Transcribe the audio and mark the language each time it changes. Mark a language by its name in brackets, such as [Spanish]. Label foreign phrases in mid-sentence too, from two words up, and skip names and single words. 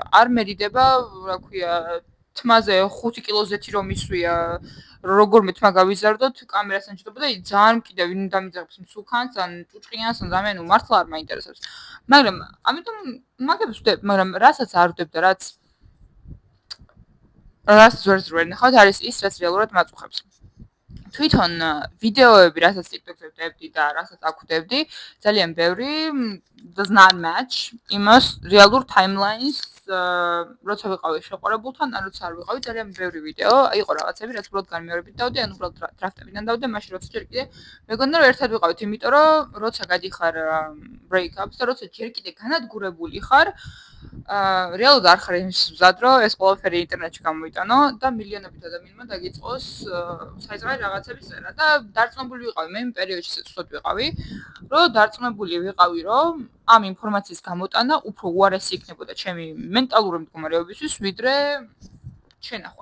[Georgian] არ მერიდება, რა ქვია, თმაზე 5 კილოზეთი რომ ისვია, როგორმე თმა გავიზარდოთ, კამერასთან ჩიტობა და ძალიან კიდევ ვინ დამიძახებს მსუქანს, ან ჭუჭყიანს, ან ზამენ მართლა არ მაინტერესებს. მაგრამ ამიტომ მაგებს ვდებ, მაგრამ რასაც არ ვდებ და რაც ვერც ვერ ნახავთ, არის ის, რაც რეალურად მაწუხებს. თვითონ ვიდეოები, რასაც TikTok-ზე ვდებდი და რასაც აქ ვდებდი, ძალიან ბევრი [English] does not match [Georgian] იმას რეალურ timelines, როცა ვიყავი შეყვარებულთან, ან როცა არ ვიყავი, ძალიან ბევრი ვიდეო, იყო რაღაცები, რაც უბრალოდ განმეორებით დავდი, ან უბრალოდ დრაფტებიდან დავდი, მაშინ როცა ჯერ კიდე მეგონა რომ ერთად ვიყავით, იმიტომ რომ როცა გადიხარ break-ups და როცა ჯერ კიდე განადგურებული ხარ, რეალურად არ ხარ იმის მზად, რომ ეს ყველაფერი ინტერნეტში გამოიტანო და მილიონობით ადამიანმა დაგიწყოს საიწყარი რაღაცების წერა და დარწმუნებული ვიყავი, მე იმ პერიოდში ცოტ ვიყავი, რომ დარწმუნებული ვიყავი, რომ ამ ინფორმაციის გამოტანა უფრო უარესი იქნებოდა ჩემი მენტალური მდგომარეობისთვის, ვიდრე შენახვა.